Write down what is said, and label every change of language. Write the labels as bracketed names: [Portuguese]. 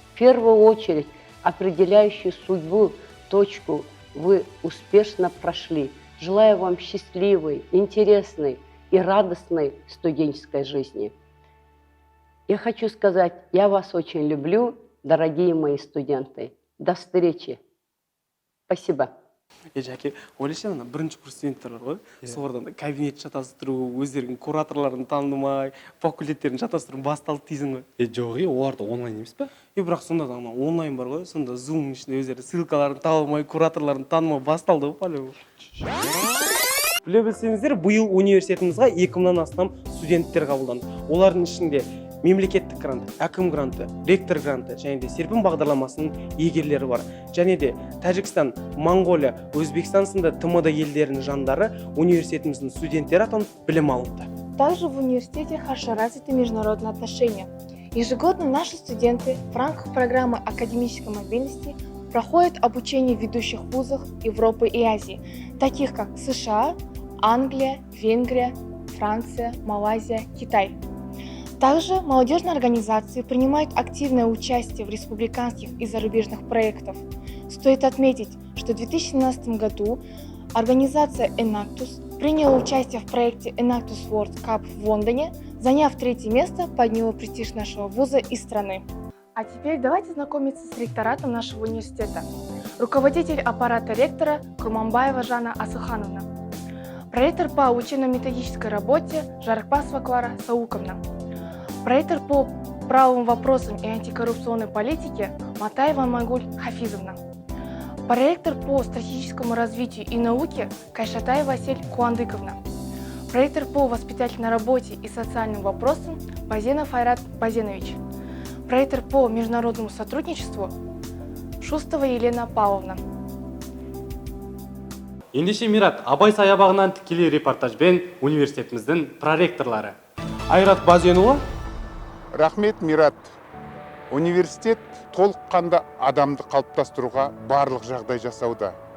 [Russian] В первую очередь определяющую судьбу, точку вы успешно прошли. Желаю вам счастливой, интересной и радостной студенческой жизни. Я хочу сказать, я вас очень люблю, дорогие мои студенты. До встречи. Спасибо. [Kazakh] Жәке, ойлашы ана бірінші курс студенттер бар ғой, солардан да кабинет шатастыру, өздерінің кураторларын танымай, факультеттерін шатастыру басталды дейсің ғой. Жоқ, оларда онлайн емес па? Бірақ сонда да онлайн бар ғой, сонда Zoom ішінде өздері ссылкаларын таба алмай, кураторларын танымай басталды ғой [Russian] по-любому. [Kazakh] Біле білсеңіздер, биыл университетімізге 2000-нан астам студенттер қабылданды. Олардың ішінде мемлекеттік грант, әкім гранты, ректор гранты және де серпін бағдарламасының иегерлері бар. Және де Тәжікстан, Моңғолия, Өзбекстан сынды ТМД елдерінің жандары университетіміздің студенттері атанып білім алды. [Russian] Также в университете хорошо развиты международные отношения. Ежегодно наши студенты в рамках программы академической мобильности проходят обучение в ведущих вузах Европы и Азии, таких как США, Англия, Венгрия, Франция, Малайзия, Китай. Также молодежные организации принимают активное участие в республиканских и зарубежных проектах. Стоит отметить, что в 2017 году организация Enactus приняла участие в проекте Enactus World Cup в Лондоне, заняв 3-е место, подняла престиж нашего вуза и страны. А теперь давайте знакомиться с ректоратом нашего университета. Руководитель аппарата ректора Курманбаева Жанна Асухановна. Проректор по учебно-методической работе Жарыкбасова Клара Сауковна. Проректор по правовым вопросам и антикоррупционной политике Матаева Магуль Хафизовна. Проректор по стратегическому развитию и науке Кайшатаева Асель Куандыковна. Проректор по воспитательной работе и социальным вопросам Базенов Айрат Базенович. Проректор по международному сотрудничеству Шустова Елена Павловна. [Kazakh] Ендеше Мират, Абай саябағынан тікелей репортажбен университетіміздің проректорлары. Айрат Базенова. Рахмет, Мират. Университет толыққанды адамды қалыптастыруға барлық жағдай жасауда.